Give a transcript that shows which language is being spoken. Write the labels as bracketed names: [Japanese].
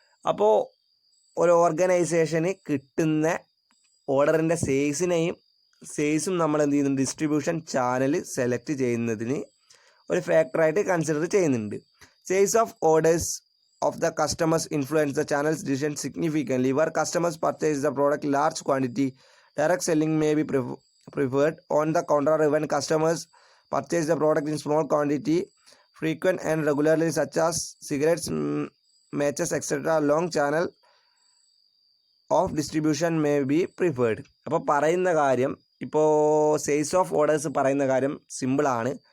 [Malayalam] അപ്പോൾ ഒരു ഓർഗനൈസേഷന് കിട്ടുന്ന ഓർഡറിൻ്റെ സെയിൽസും നമ്മൾ എന്ത് ചെയ്യുന്നുണ്ട്? ഡിസ്ട്രിബ്യൂഷൻ ചാനൽ സെലക്ട് ചെയ്യുന്നതിന് ഒരു ഫാക്ടറായിട്ട് കൺസിഡർ ചെയ്യുന്നുണ്ട്. [English] Sales of orders of the customers influence the channels decision significantly. Where customers purchase the product large quantity, direct selling may be preferred. On the contrary, when customers purchase the product in small quantity, frequent and regularly, such as cigarettes, matches, etc., long channel of distribution may be preferred. [Malayalam] അപ്പോൾ പറയുന്ന കാര്യം, ഇപ്പോൾ sales of orders പറയുന്ന കാര്യം സിമ്പിളാണ്.